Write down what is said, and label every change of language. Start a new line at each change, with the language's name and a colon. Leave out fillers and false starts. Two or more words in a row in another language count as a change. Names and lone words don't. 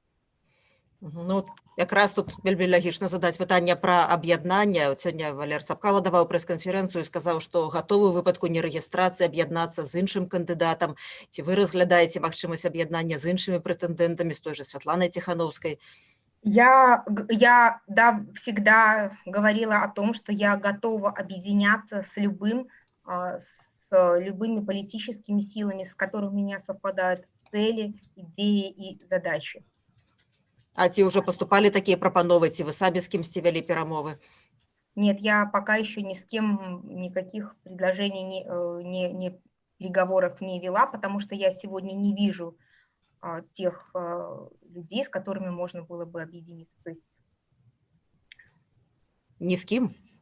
Belarusian: Якраз тут вельмі лагічна задаць пытанне пра аб'яднанне. Сёння Валер Цапкала даваў прэс-канферэнцыю і сказаў, што гатовы ў выпадку нерэгістрацыі аб'яднацца з іншым кандыдатам. Ці вы разглядаеце магчымасць аб'яднання з іншымі прэтэндэнтамі, з той жа Святланай Ціхановскай?
Russian: Я всегда говорила о том, что я готова объединяться с любыми политическими силами, с которыми у меня совпадают цели, идеи и задачи.
Belarusian: А ці ўжо паступалі такія прапановы, ці вы самі з кімсьці вялі перамовы?
Russian: Нет, я пока еще ни с кем никаких предложений, ни переговоров не вела, потому что я сегодня не вижу тех людей, с которыми можно было бы объединиться. То есть... Ни с кем?